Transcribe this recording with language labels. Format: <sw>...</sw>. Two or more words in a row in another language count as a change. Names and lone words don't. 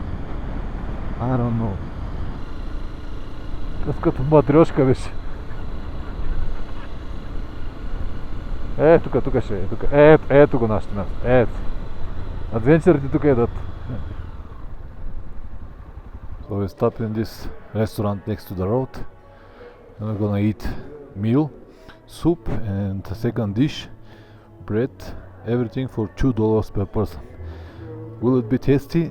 <en>I don't know.</en> <bg>Като матрешка беше. Тук ще е. Ето го нашето място. Ето. Адвенчърите тук едат.</bg> <en>So we stopped in this restaurant next to the road and we're gonna eat meal, soup and a second dish, bread, everything for $2 per person. Will it be tasty?</en>